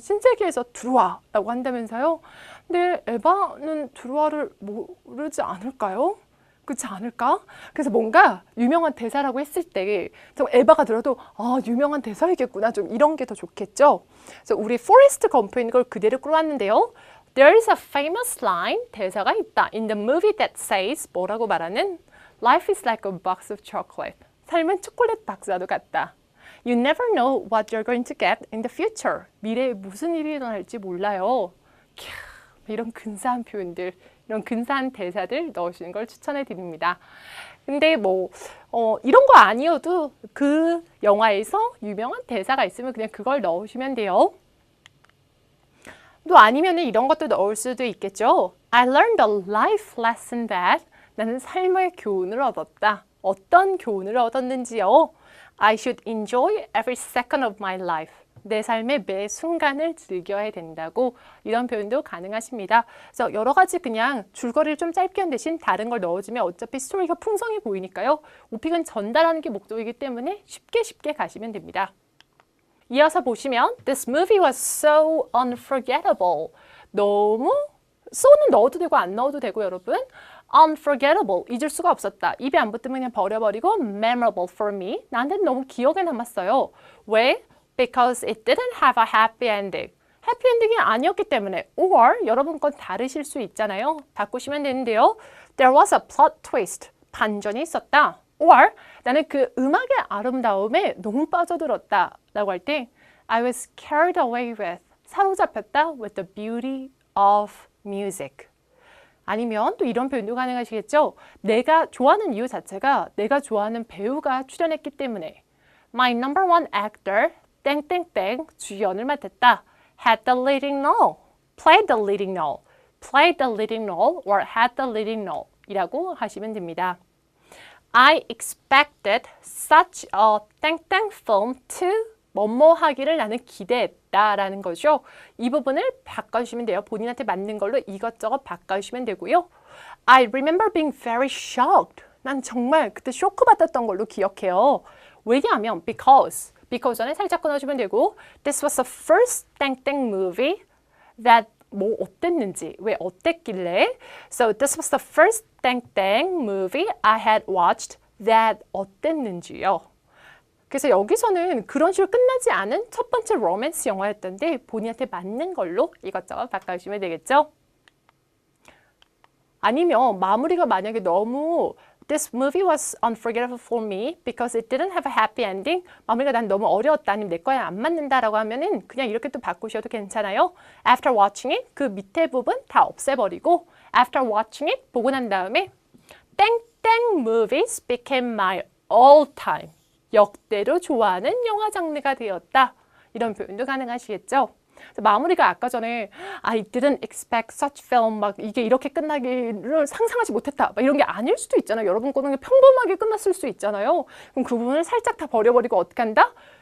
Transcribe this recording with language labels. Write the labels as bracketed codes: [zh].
[ko] 신세계에서 들어와 라고 한다면서요. 근데 에바는 들어와를 모르지 않을까요? 그렇지 않을까? 그래서 뭔가 유명한 대사라고 했을 때 에바가 들어도 유명한 대사이겠구나. 좀 이런 게 더 좋겠죠? 그래서 우리 포레스트 검프인 걸 그대로 끌어왔는데요. [en] There is a famous line, [ko] 대사가 있다. [en] In the movie that says, [ko] 뭐라고 말하는? [en] Life is like a box of chocolate. [ko] 삶은 초콜릿 박스와도 같다. [en] You never know what you're going to get in the future. [ko] 미래에 무슨 일이 일어날지 몰라요. 이런 근사한 표현들, 이런 근사한 대사들 넣으시는 걸 추천해 드립니다. 근데 이런 거 아니어도 그 영화에서 유명한 대사가 있으면 그냥 그걸 넣으시면 돼요. 또 아니면 이런 것도 넣을 수도 있겠죠. [en] I learned a life lesson that [ko] 나는 삶의 교훈을 얻었다. 어떤 교훈을 얻었는지요? [en] I should enjoy every second of my life. [ko] 내 삶의 매 순간을 즐겨야 된다고 이런 표현도 가능하십니다. 그래서 여러 가지 그냥 줄거리를 좀 짧게 한 대신 다른 걸 넣어주면 어차피 스토리가 풍성해 보이니까요. 오픽은 전달하는 게 목적이기 때문에 쉽게 가시면 됩니다. 이어서 보시면 [en] This movie was so unforgettable. [ko] 너무 so는 넣어도 되고 안 넣어도 되고 여러분. Unforgettable, 잊을 수가 없었다. 입에 안 붙으면 그냥 버려버리고 [en] memorable for me. [ko] 나한테는 너무 기억에 남았어요. 왜? [en] Because it didn't have a happy ending. [ko] 해피 엔딩이 아니었기 때문에 or 여러분 건 다르실 수 있잖아요. 바꾸시면 되는데요. [en] There was a plot twist. [ko] 반전이 있었다. or 나는 그 음악의 아름다움에 너무 빠져들었다 라고 할 때 [en] I was carried away with [ko] 사로잡혔다 [en] with the beauty of music. [ko] 아니면 또 이런 표현도 가능하시겠죠. 내가 좋아하는 이유 자체가 내가 좋아하는 배우가 출연했기 때문에 [en] My number one actor [ko] 땡땡땡 주연을 맡았다. [en] Had the leading role, played the leading role, played the leading role or had the leading role [ko] 이라고 하시면 됩니다. [en] I expected such a [ko] 땡땡 [en] film to [ko] 뭐뭐 하기를 나는 기대했다 라는 거죠. 이 부분을 바꿔주시면 돼요. 본인한테 맞는 걸로 이것저것 바꿔주시면 되고요. [en] I remember being very shocked. [ko] 난 정말 그때 쇼크 받았던 걸로 기억해요. 왜냐하면 [en] because [ko] 전에 살짝 끊어주면 되고 [en] This was the first 땡땡 movie that [ko] 뭐 어땠는지 왜 어땠길래 [en] So this was the first 땡땡 movie I had watched that [ko] 어땠는지요. 그래서 여기서는 그런 식으로 끝나지 않은 첫 번째 로맨스 영화였던데 본인한테 맞는 걸로 이것저것 바꿔주시면 되겠죠. 아니면 마무리가 만약에 너무 [en] This movie was unforgettable for me because it didn't have a happy ending. [ko] 마무리가 난 너무 어려웠다 아니면 내 거에 안 맞는다라고 하면은 그냥 이렇게 또 바꾸셔도 괜찮아요. [en] After watching it [ko] 그 밑에 부분 다 없애버리고 [en] After watching it [ko] 보고 난 다음에 [en] 땡땡 movies became my all time. [ko] 역대로 좋아하는 영화 장르가 되었다. 이런 표현도 가능하시겠죠. 마무리가 아까 전에 [en] I didn't expect such film [ko] 막 이게 이렇게 끝나기를 상상하지 못했다 막 이런 게 아닐 수도 있잖아요. 여러분 거는 평범하게 끝났을 수 있잖아요. 그럼 그 부분을 살짝 다 버려버리고 어떻게 한다?